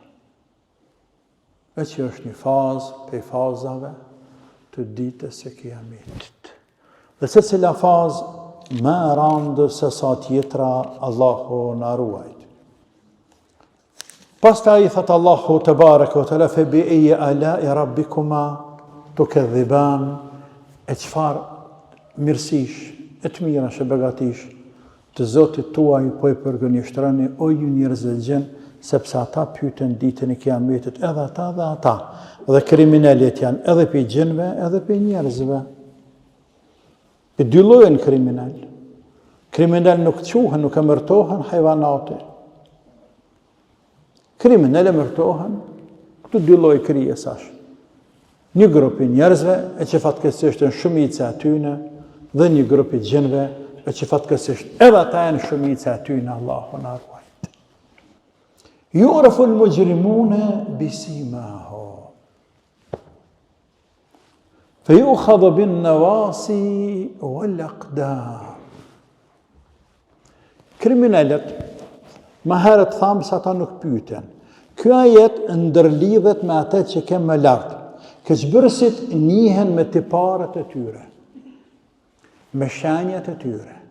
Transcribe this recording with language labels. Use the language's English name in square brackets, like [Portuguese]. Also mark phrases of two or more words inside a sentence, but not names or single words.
[Albanian] E që është një fazë prej fazave të ditës së kiametit. Dhe se cila fazë më e randë se sa tjetra, Allahu na ruajt. Pastaj I thot Allahu [Arabic] تبارك وتعالى فبأي آلاء ربكما تكذبان, [Albanian] e çfarë mirësish, e të mira që begatish, të Zotit tuaj po i përgënjeshtroni o ju njerëz të gjën, sepse ata pyeten ditën e Kiametit, edhe ata dhe ata. Dhe kriminalet janë edhe për gjinve, edhe për njerëzve. Për dy llojën kriminal. Kriminal nuk quhen, nuk emërtohen hajvanate. Kriminal emërtohen këtu dy lloj krijesash. Një grup i njerëzve e që fatkeqësisht janë shumica e tyre dhe një grup i gjinve e që fatkeqësisht edhe ata janë shumica e tyre, Allahu na ruaj. [Arabic] يعرف المجرمون بسيماهم فيؤخذ بالنواصي والأقدام. [Albanian] Kriminalet, më herët thamë se ata nuk pyeten. Ky ajet ndërlidhet me atë që kemë më lart. Keqbërësit njihen me tiparet e tyre, me shenjat e tyre.